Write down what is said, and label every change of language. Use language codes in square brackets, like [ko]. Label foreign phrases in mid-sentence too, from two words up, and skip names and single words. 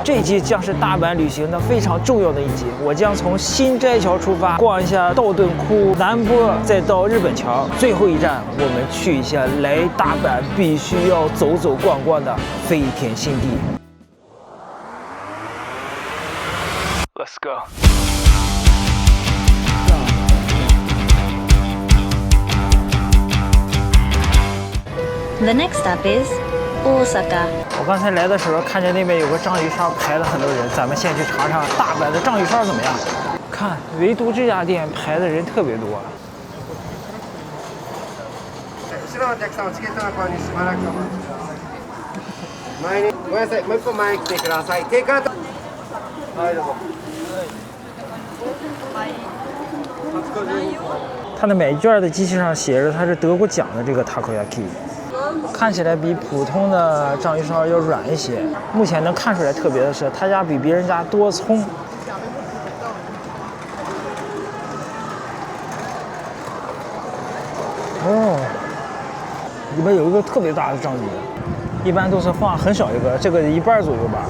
[zh] 这一集将是大阪旅行的非常重要的一集，我将从新斋桥出发，逛一下道顿窟、南波，再到日本桥，最后一站我们去一下来大阪必须要走走逛逛的飞田新地。 [en] Let's go。 The next stop is Osaka。 [zh] 我刚才来的时候看见那边有个章鱼烧排了很多人，咱们先去尝尝大阪的章鱼烧怎么样？看，唯独这家店排的人特别多。 [ja] 後ろのお客様チケットの購入しばらくお待ちください。前にごめんなさい、もう一歩前に来てください。テイクアウト。はいどうぞ。 [zh] 它的买券的机器上写着它是得过奖的这个 takoyaki。看起来比普通的章鱼烧要软一些。目前能看出来特别的是，他家比别人家多葱。哦，里边有一个特别大的章鱼，一般都是放很小一个，这个一半左右吧。